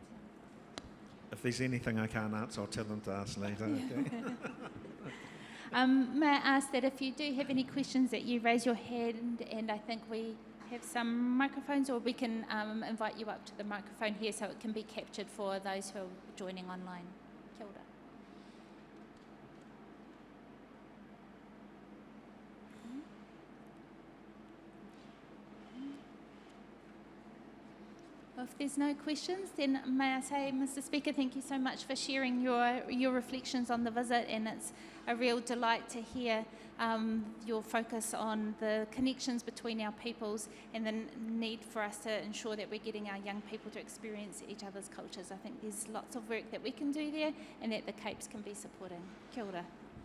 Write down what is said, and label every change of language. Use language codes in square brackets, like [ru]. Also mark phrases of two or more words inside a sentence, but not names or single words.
[en] If there's anything I can't answer, I'll tell them to ask later. Okay? May I ask that if you do have any questions that you raise your hand, and I think we have some microphones, or we can invite you up to the microphone here so it can be captured for those who are joining online. [mi] Kia ora. [en] Well, if there's no questions, then may I say, Mr. Speaker, thank you so much for sharing your reflections on the visit, and it's a real delight to hear your focus on the connections between our peoples and the need for us to ensure that we're getting our young people to experience each other's cultures. I think there's lots of work that we can do there and that the Capes can be supporting. [mi] Kia ora.